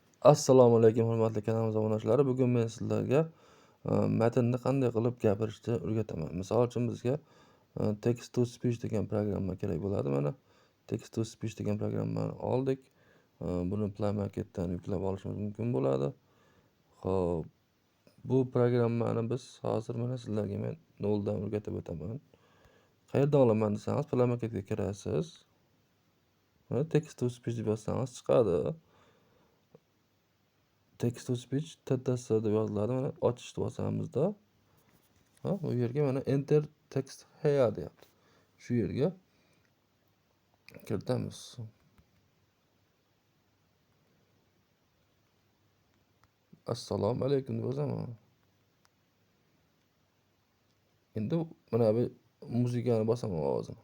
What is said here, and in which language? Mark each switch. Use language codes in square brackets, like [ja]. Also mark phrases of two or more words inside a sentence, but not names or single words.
[uz] Assalomu alaykum hurmatli kanalimiz obunachilari. Bugun men sizlarga matnni qanday qilib gapirishni o'rgataman. Misol uchun bizga [en] text to speech [uz] degan programma kerak bo'ladi. Mana [en] text to speech [uz] degan programmani oldik. Buni Play Marketdan yuklab olishimiz mumkin bo'ladi. Xo'p, bu programmani biz hozir mana sizlarga men noldan o'rgatib o'taman. Qayerdan olaman desangiz, Play Marketga kirasiz. Mana [en] text to speech [uz] deb yozsangiz chiqadi. [en] Text to speech TTS [uz] deb yoziladi. Mana ochishni bosamizda, bu yerga mana [en] enter text here [uz] deyapti. Shu yerga kiritamiz. Assalomu alaykum deb yozaman. Endi mana bu muzikani bosaman ovozini.